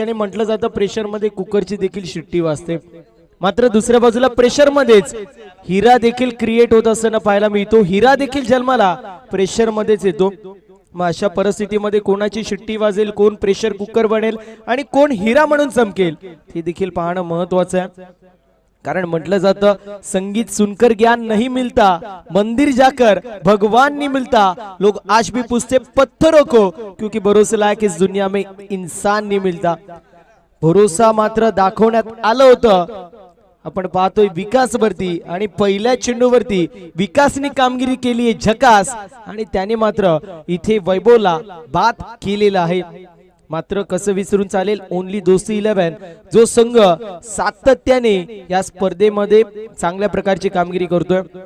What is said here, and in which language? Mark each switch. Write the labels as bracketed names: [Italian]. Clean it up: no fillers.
[Marathi] आणि म्हटलं जातं प्रेशर मध्ये कुकरची देखील शिट्टी वाजते. मात्र दुसऱ्या बाजूला प्रेशर मध्येच हिरा देखील क्रिएट होत असताना पाहायला मिळतो. हिरा देखील जन्माला प्रेशर मध्येच येतो. मग अशा परिस्थितीमध्ये कोणाची शिट्टी वाजेल, कोण प्रेशर कुकर बनेल आणि कोण हिरा म्हणून चमकेल ते देखील पाहणं महत्वाचं आहे. [Hindi] कारण म्हटलं जातं संगीत सुनकर ज्ञान नहीं मिलता, मंदिर जाकर भगवान नहीं मिलता, लोग आज भी पूछते पत्थरों को क्योंकि भरोसे लायक इस दुनिया में इंसान नहीं मिलता. [Marathi] भरोसा मात्र दाखवण्यात आलं होतं. आपण पाहतोय विकास वरती आणि पहिल्या चेंडूवरती विकासनी कामगिरी केली आहे झकास आणि त्याने मात्र इथे वैभवला बाद केलेला आहे. मात्र कसं विसरून चालेल, ओनली दोस्ती 11 जो संघ सातत्याने या स्पर्धेमध्ये चांगल्या प्रकारची कामगिरी करतोय.